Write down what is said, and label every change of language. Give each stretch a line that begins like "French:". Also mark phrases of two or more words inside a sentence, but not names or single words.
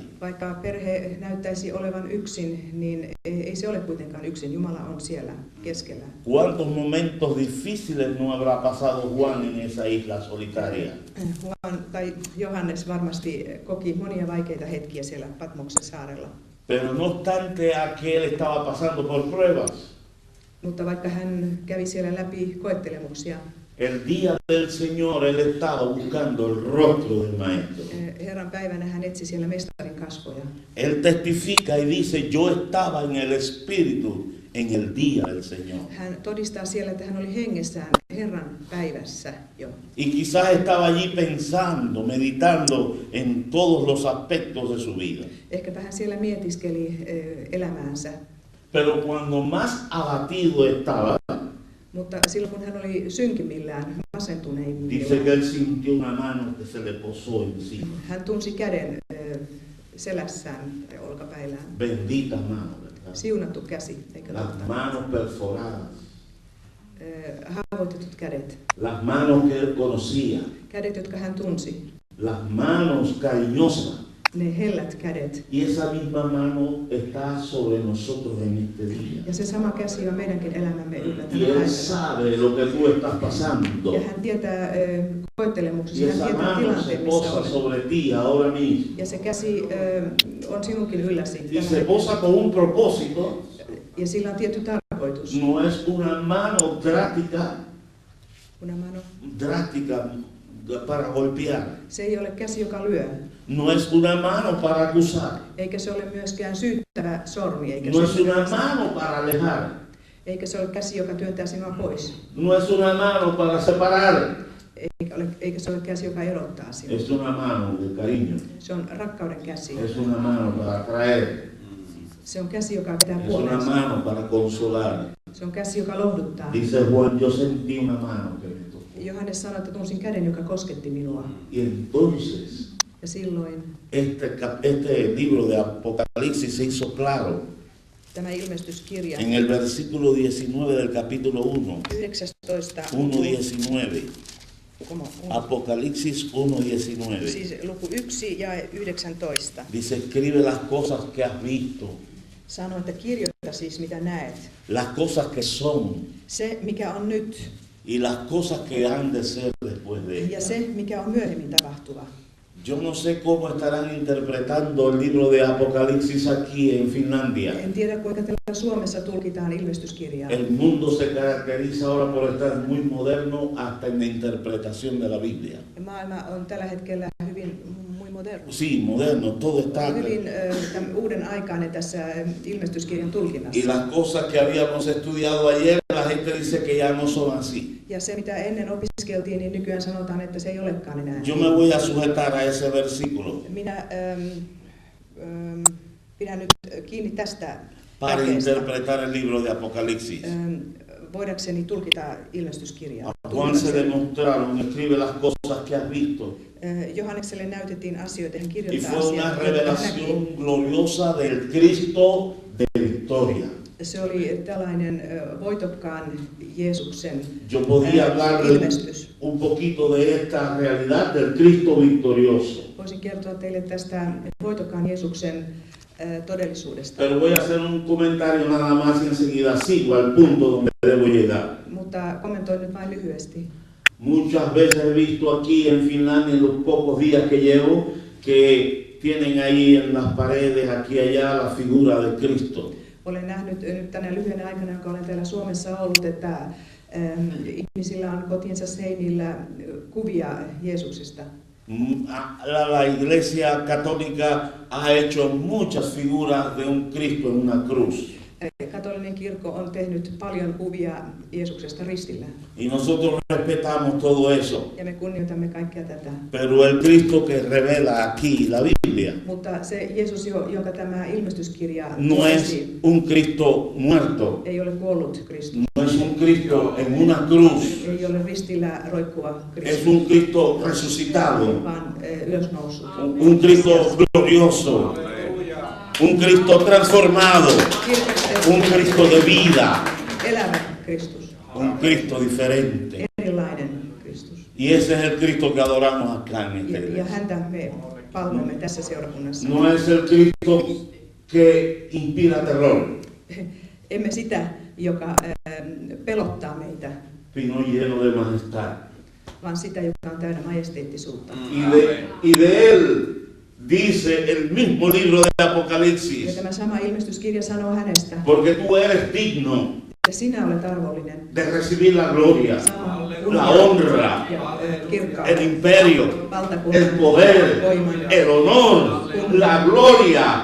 Finnish: Vaikka perhe näyttäisi olevan yksin, niin ei se ole kuitenkaan yksin. Jumala on siellä keskellä.
Spanish: ¿Cuántos momentos difíciles no habrá pasado Juan en esa isla solitaria?
Finnish: Johannes varmasti koki monia vaikeita hetkiä siellä Patmoksen saarella.
Spanish: Pero no obstante aquel estaba pasando por pruebas.
Finnish: Mutta vaikka hän kävi siellä läpi koettelemuksia,
Spanish: El día del Señor él estaba buscando el rostro del Maestro.
Finnish: Herran päivänä hän etsi siellä mestarin kasvoja.
Spanish: Él testifica y dice, yo estaba en el Espíritu en el día del Señor.
Finnish: Hän todistaa siellä, että hän oli hengessään Herran päivässä jo.
Spanish: Y quizás estaba allí pensando, meditando en todos los aspectos de su vida.
Finnish: Ehkäpä hän siellä mietiskeli elämäänsä.
Spanish: Pero cuando más abatido estaba,
Finnish: Mutta silloin kun hän oli synkimmillään,
Spanish: dice que
Finnish: masentuneimmillaan,
Spanish: él sintió una mano que se le posó encima.
Finnish: hän tunsi käden selässään tai olkapäillään.
Spanish: Bendita mano, ¿verdad?
Finnish: Siunattu käsi, eikö
Spanish: Las
Finnish: totta?
Spanish: manos perforadas,
Finnish: Haavoitetut kädet.
Spanish: las manos que él conocía,
Finnish: Kädet, jotka hän tunsi.
Spanish: las manos cariñosas.
Finnish: Ne hellät kädet.
Spanish: Y esa misma mano está sobre nosotros en este día.
Finnish: Ja se sama käsi on meidänkin elämämme yllä
Spanish: Y
Finnish: tänä
Spanish: él
Finnish: päivänä.
Spanish: sabe lo que tú estás pasando.
Finnish: Ja hän tietää
Spanish: Y
Finnish: koettelemuksessa, hän
Spanish: esa
Finnish: tietää
Spanish: mano se
Finnish: tilanteen, missä
Spanish: posa
Finnish: olet.
Spanish: sobre ti ahora mismo.
Finnish: Ja se käsi on sinunkin ylläsi.
Spanish: Y se posa con un propósito.
Finnish: Ja sillä on tietty tarkoitus.
Spanish: No es una mano drástica, Una mano. drástica para golpear.
Finnish: Se ei ole käsi, joka lyö.
Spanish: No es una mano para acusar.
Finnish: Eikä se ole myöskään syyttävä sormi. Eikä,
Spanish: No es
Finnish: se,
Spanish: una mano para alejar.
Finnish: eikä se ole käsi, joka työntää sinua pois.
Spanish: No es una mano para separar.
Finnish: Eikä se ole käsi, joka erottaa sinua.
Spanish: Es una mano de cariño.
Finnish: Se on rakkauden käsi.
Spanish: Es una mano para traer.
Finnish: Se on käsi, joka vetää
Spanish: Es una
Finnish: puoleensa.
Spanish: mano para consolar.
Finnish: Se on käsi, joka lohduttaa.
Spanish: Dice Juan, yo sentí una mano que me tocó.
Finnish: Johannes sanoi, että tunsin käden, joka kosketti minua.
Spanish: Y entonces,
Finnish: Ja silloin
Spanish: este libro de Apocalipsis se hizo claro
Finnish: tämä ilmestyskirja
Spanish: en el versículo 19 del capítulo 1. 19. 1.19. Como- Apocalipsis 1.19.
Finnish: Siis luku 1 ja 19.
Spanish: Dice, escribe las cosas que has visto,
Finnish: Sanoi, että kirjoita siis mitä näet.
Spanish: las cosas que son
Finnish: Se, mikä on nyt,
Spanish: y las cosas que han de ser después de
Finnish: ja
Spanish: ella.
Finnish: se, mikä on myöhemmin tapahtuva.
Spanish: Yo no sé cómo estarán interpretando el libro de Apocalipsis aquí en Finlandia.
Finnish: En tiedä, kuinka täällä Suomessa tulkitaan ilmestyskirjaa.
Spanish: El mundo se caracteriza ahora por estar muy moderno hasta en la interpretación de la Biblia.
Finnish: Maailma on tällä hetkellä hyvin moderno.
Spanish: Sí, moderno, todo está.
Finnish: Hyvin uuden aikainen tässä ilmestyskirjan tulkinnassa.
Spanish: Y las cosas que habíamos estudiado ayer, la gente dice que ya no son así.
Finnish: Ja se, mitä ennen opiskeltiin, niin nykyään sanotaan, että se ei olekaan enää.
Spanish: Yo me voy a sujetar a ese versículo
Finnish: Minä pidän nyt kiinni tästä
Spanish: para
Finnish: jakeesta,
Spanish: interpretar el libro de Apocalipsis.
Finnish: voidakseni tulkita ilmestyskirjaa.
Spanish: A Juan se demostraron, escribe las cosas que has visto.
Finnish: Johannekselle näytettiin asioita, hän
Spanish: Y
Finnish: kirjoittaa
Spanish: fue una
Finnish: asioita, joita hän näki.
Spanish: revelación gloriosa del Cristo de victoria.
Finnish: Se oli tällainen voitokkaan Jeesuksen
Spanish: Yo podía hablarle
Finnish: ilmestys.
Spanish: un poquito de esta realidad del Cristo victorioso.
Finnish: Voisin kertoa teille tästä voitokkaan Jeesuksen todellisuudesta.
Spanish: Pero voy a hacer un comentario nada más y enseguida sigo al punto donde debo llegar.
Finnish: Mutta kommentoin nyt vain lyhyesti.
Spanish: Muchas veces he visto aquí en Finlandia, en los pocos días que llevo, que tienen ahí en las paredes, aquí y allá, la figura de Cristo.
Finnish: Olen nähnyt nyt tänä lyhyenä aikana, jonka olen täällä Suomessa ollut, että ihmisillä on kotiinsa seinillä kuvia Jeesuksesta.
Spanish: La Iglesia Católica ha hecho muchas figuras de un Cristo en una cruz.
Finnish: Katolinen kirkko on tehnyt paljon kuvia Jeesuksesta ristillä.
Spanish: Y nosotros respetamos todo eso.
Finnish: Ja me kunnioitamme kaikkea tätä.
Spanish: Pero el Cristo que revela aquí la Biblia
Finnish: Mutta se Jeesus, jonka tämä ilmestyskirja
Spanish: no es un Cristo muerto,
Finnish: ei ole kuollut Kristus.
Spanish: no es un Cristo en una cruz,
Finnish: Ei ole ristillä roikkuva
Spanish: es
Finnish: Kristus,
Spanish: un Cristo resucitado,
Finnish: vaan ylösnoussut.
Spanish: un Cristo glorioso, un Cristo transformado, un Cristo de vida,
Finnish: Elävä Kristus.
Spanish: un Cristo diferente.
Finnish: Erilainen Kristus.
Spanish: Y ese es el Cristo que adoramos acá en esta
Finnish: Ja
Spanish: iglesia.
Finnish: häntä me palvomme tässä seurakunnassa.
Spanish: No es el Cristo que inspira terror,
Finnish: Emme sitä, joka pelottaa meitä,
Spanish: sino lleno de majestad.
Finnish: vaan sitä, joka on täynnä majesteettisuutta.
Spanish: Y de él dice el mismo libro de
Finnish: Ja
Spanish: Apocalipsis,
Finnish: tämä sama ilmestyskirja sanoo hänestä,
Spanish: porque tú eres digno
Finnish: että sinä olet arvollinen.
Spanish: de recibir la gloria,
Finnish: Sama
Spanish: la honra,
Finnish: ja kirkkaus,
Spanish: el imperio,
Finnish: valtakunnan,
Spanish: el poder,
Finnish: voiman.
Spanish: el honor, la gloria.